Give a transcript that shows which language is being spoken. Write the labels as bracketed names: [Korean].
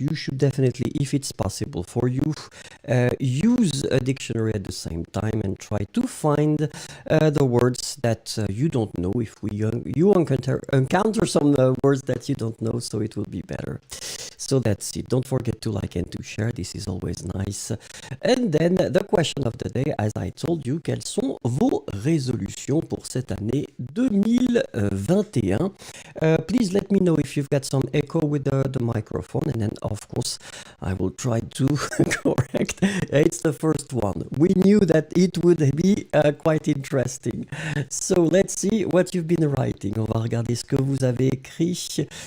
[English] You should definitely, if it's possible for you, use a dictionary at the same time and try to find the words that you don't know. If you encounter some words that you don't know, so it will be better. So that's it. Don't forget to like and to share. This is always nice. And then the question of the day, as I told you, quelles sont vos résolutions pour cette année 2021? Please let me know if you've got some echo with the microphone, and then of course I will try to correct. It's the first one. We knew that it would be quite interesting. So let's see what you've been writing. [French] On va regarder ce que vous avez écrit.